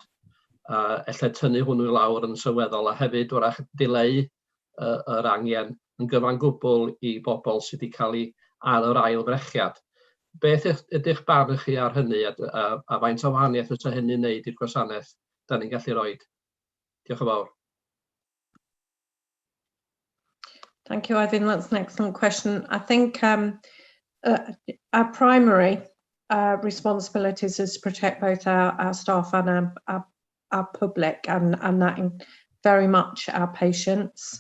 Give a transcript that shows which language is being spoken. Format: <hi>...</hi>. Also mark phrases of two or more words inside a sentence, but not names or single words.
<cy>Ella tynnu hwnnw I lawr yn sylweddol a hefyd wrach dileu yr angen yn gyfan gwbl i bobl sydd wedi cael ei ar yr ail frechiad. Beth ydych barn chi ar hynny a faint o wahaniaeth fysa hynny'n wneud i'r gwasanaeth da ni'n gallu rhoi? Diolch yn fawr.</cy> <en>Thank you, Ivan. That's an excellent question. I think our primary responsibilities is to protect both our staff and our public, and that very much our patients.</en>